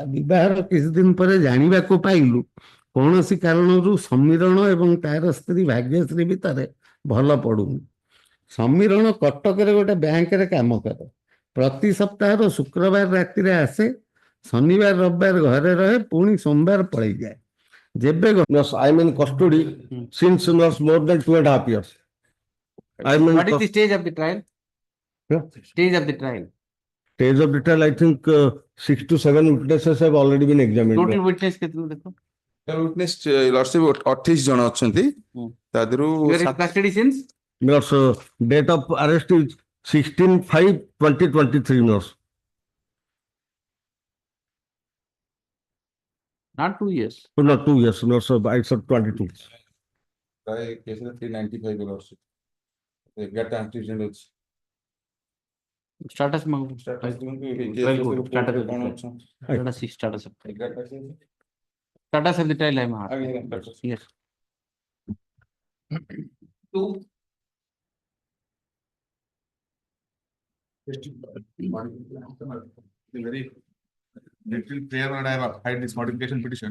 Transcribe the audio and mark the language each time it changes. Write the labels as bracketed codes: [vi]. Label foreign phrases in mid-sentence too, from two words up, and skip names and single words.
[or] ବିବାହର କିଛି ଦିନ ପରେ ଜାଣିବାକୁ ପାଇଲୁ କୌଣସି କାରଣରୁ ସମୀରଣ ଏବଂ ତାର ସ୍ତ୍ରୀ ଭାଗ୍ୟଶ୍ରୀ ଭିତରେ ଭଲ ପଡୁନି। ସମୀରଣ କଟକରେ ଗୋଟେ ବ୍ୟାଙ୍କରେ କାମ କରେ। ପ୍ରତି ସପ୍ତାହର ଶୁକ୍ରବାର ରାତିରେ ଆସେ, ଶନିବାର ରବିବାର ଘରେ ରହେ, ପୁଣି ସୋମବାର ପଳେଇଯାଏ। ଯେବେ [en] I am in custody since more than 2.5 years. What is the stage of the trial? Stage of the trial. Stage of the trial, I think 6 to 7 witnesses have already been examined. Total witness [hi] कितने देखो? [en] Witness lordship [or] 28 ଜଣ ଅଛନ୍ତି। ତା ଦେହରୁ [en] You are in custody since? Yes, date of arrest is 16/5/2023. Not 2 years. Not 2 years. No, sir. I said 22. [or] ପ୍ରାୟ କେସରେ 395 lordship 11ଟା antecedent ଅଛି। [hi] Status मांगो। [en] Status Very good. Status of the trial. Status of the trial. Status of the trial I am asking. Yes. 2. Very little prayer and I have applied this modification petition.